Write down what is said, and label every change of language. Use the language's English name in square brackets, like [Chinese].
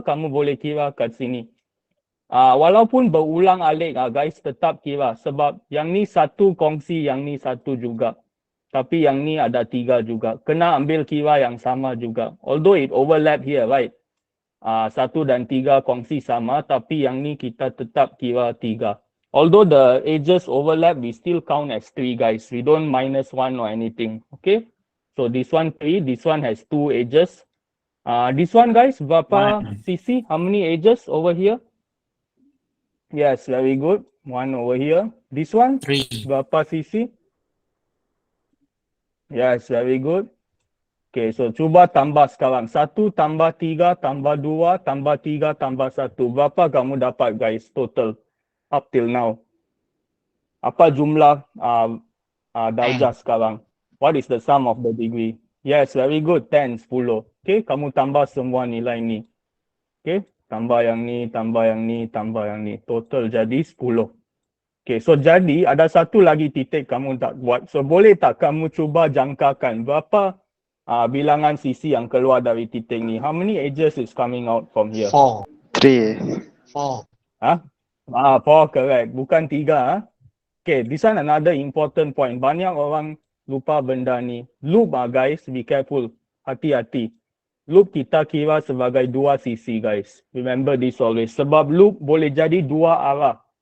[Malay] Kamu boleh kira kat sini. Walaupun berulang alik guys, tetap kira. Sebab yang ni 1 kongsi, yang ni 1 juga. Tapi yang ni ada 3 juga. Kena ambil kira yang sama juga. [English] Although it overlap here, right? [Malay] 1 dan 3 kongsi sama, tapi yang ni kita tetap kira 3. [English] Although the edges overlap, we still count as 3 guys. We don't minus 1 or anything. Okay? So this one 3, this one has 2 edges. This one guys, [Malay] berapa sisi? [English] How many edges over here? Yes, very good. 1 over here. This one? 3. [Malay] Berapa sisi? [English] Yes, very good. Okay, so [Malay] cuba tambah sekarang. 1 tambah 3 tambah 2 tambah 3 tambah 1. Berapa kamu dapat guys [English] total up till now? [Malay] Apa jumlah darjah sekarang? [English] What is the sum of the degree? Yes, very good. [Malay] 10, 10. Okay, kamu tambah semua nilai ni. Okay, tambah yang ni, tambah yang ni, tambah yang ni. Total jadi 10. Okay, so jadi ada satu lagi titik kamu tak buat. So boleh tak kamu cuba jangkakan berapa bilangan sisi yang keluar dari titik ni? [English] How many edges is coming out from here? 4. 3. 4. 4, correct. [Malay] Bukan 3. [English] Okay, this one another important point. [Malay] Banyak orang lupa benda ni. Loop guys, [English] be careful. [Malay] Hati-hati. Loop kita kira sebagai 2 sisi guys. [English] Remember this always. [Malay] Sebab loop boleh jadi 2 arah.